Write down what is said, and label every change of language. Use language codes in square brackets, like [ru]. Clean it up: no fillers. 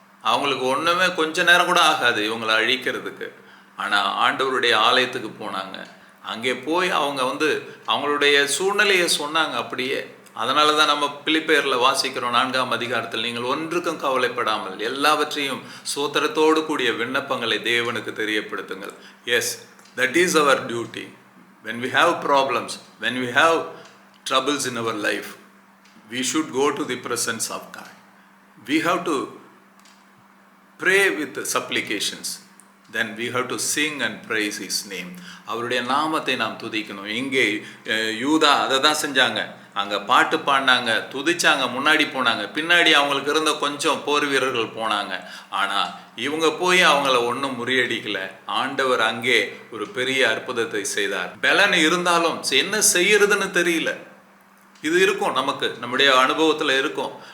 [ta] அவங்களுக்கு ஒன்றுமே கொஞ்ச நேரம் கூட ஆகாது இவங்களை அழிக்கிறதுக்கு. ஆனால் ஆண்டவருடைய ஆலயத்துக்கு போனாங்க. அங்கே போய் அவங்க அவங்களுடைய சூழ்நிலையை சொன்னாங்க அப்படியே. அதனால தான் நம்ம பிலிப்பியரில் வாசிக்கிறோம் 4ஆம் அதிகாரத்தில், நீங்கள் ஒன்றுக்கும் கவலைப்படாமல் எல்லாவற்றையும் சோத்திரத்தோடு கூடிய விண்ணப்பங்களை தேவனுக்கு தெரியப்படுத்துங்கள். [en] Yes, that is our duty. When we have problems, when we have troubles in our life, we should go to the presence of God. We have to pray with supplications. Then we have to sing and praise his name. [ta] அவருடைய நாமத்தை நாம் துதிக்கணும். இங்கே யூதா அதை தான் செஞ்சாங்க. அங்கே பாட்டு பாடினாங்க, துதிச்சாங்க, முன்னாடி போனாங்க, பின்னாடி அவங்களுக்கு இருந்த கொஞ்சம் போர் வீரர்கள் போனாங்க. ஆனால் இவங்க போய் அவங்கள ஒன்றும் முறியடிக்கல. ஆண்டவர் அங்கே ஒரு பெரிய அற்புதத்தை செய்தார். பலன் இருந்தாலும் என்ன செய்யறதுன்னு தெரியல. இது இருக்கும், நமக்கு நம்முடைய அனுபவத்தில் இருக்கும்.